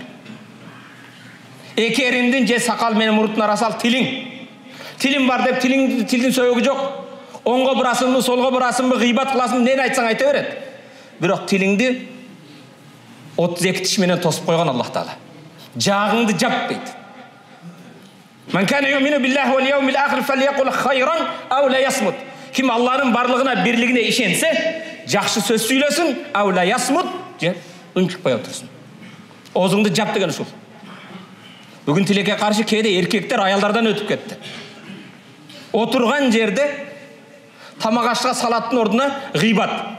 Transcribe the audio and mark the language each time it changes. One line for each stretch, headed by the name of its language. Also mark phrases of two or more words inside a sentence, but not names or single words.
Kyrgyz: Эки эриндин же сакал менен муруттун арасы ал тилиң. Тилим бар деп тилдин сөөгү жок. Оңго бурасыңбы, солго бурасыңбы, гыйбат кыласың, нени айтсаң айта берет. Бирок тилиңди 32 тиш менен тосуп койгон Аллах Таала. Жагыңды жап дейт.
Arabic: من كان يؤمن بالله واليوم الآخر فليقل خيرا أو ليصمت.
Kyrgyz: Ким Аллахтын барлыгына, бирлигине ишенсе, жакшы сөз сүйлөсүн,
Arabic: أو ليصمت,
Kyrgyz: же үнчүкпөй отурсун. Оозуңду жап деген ушул. Бүгүн тилекке каршы кээде эркектер аялдардан өтүп кетти. Отурган жерде тамак ашка салаттын ордуна гыйбат.